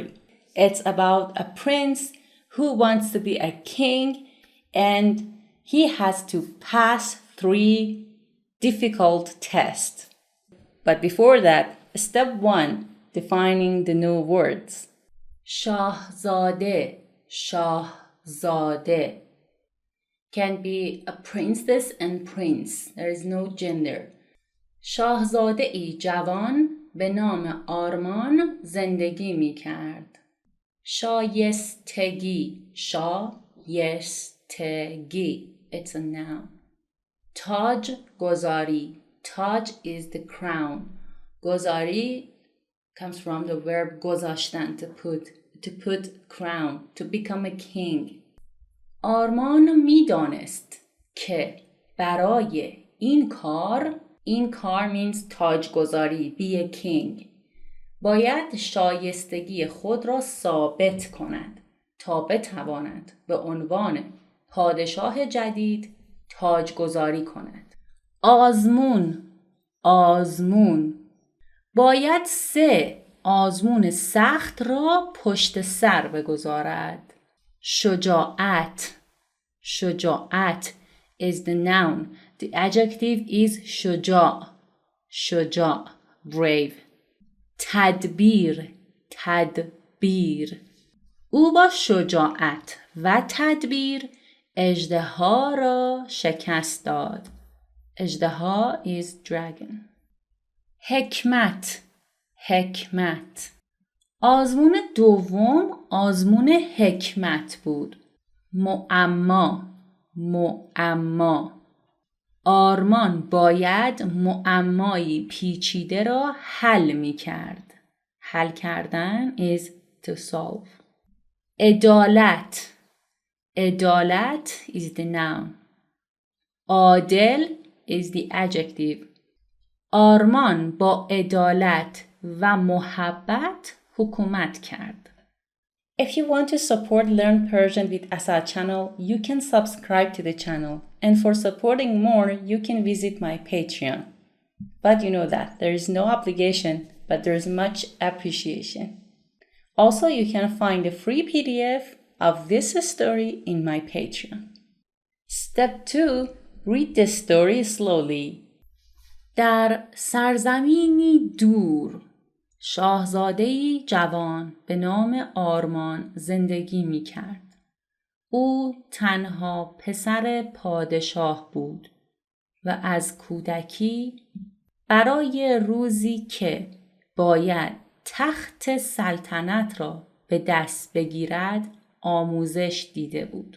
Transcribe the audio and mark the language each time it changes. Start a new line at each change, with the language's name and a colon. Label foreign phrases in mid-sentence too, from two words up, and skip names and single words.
English: It's about a prince who wants to be a king and he has to pass 3 difficult tests. But before that, step 1, defining the new words. Shahzade, Shahzade can be a princess and prince. There is no gender.
Persian: شاهزاده ای جوان به نام آرمان زندگی می کرد. شایستگی، شایستگی.
English: It's a noun.
Persian: تاج گذاری.
English: Taj is the crown. گذاری comes from the verb گذاشتن, to put crown, to become a king.
Persian: آرمان میدانست که برای این کار means تاج گذاری,
English: be a king,
Persian: باید شایستگی خود را ثابت کند تا بتواند به عنوان پادشاه جدید تاج گذاری کند. آزمون باید 3 آزمون سخت را پشت سر بگذارد.
English: شجاعت is the noun. The adjective is شجاع, brave.
Persian: تدبیر او با شجاعت و تدبیر اژدها را شکست داد.
English: اژدها is dragon.
Persian: حکمت آزمون دوم آزمون حکمت بود. معما آرمان باید معمایی پیچیده را حل می کرد. حل کردن
English: is to solve. عدالت is the noun. عادل is the adjective.
Persian: آرمان با عدالت و محبت حکومت کرد.
English: If you want to support Learn Persian with Asal channel, you can subscribe to the channel. And for supporting more, you can visit my Patreon. But you know that there is no obligation, but there is much appreciation. Also, you can find a free PDF of this story in my Patreon. Step 2. Read the story slowly.
Persian: در سرزمینی دور شاهزاده‌ای جوان به نام آرمان زندگی می کرد. او تنها پسر پادشاه بود و از کودکی برای روزی که باید تخت سلطنت را به دست بگیرد آموزش دیده بود.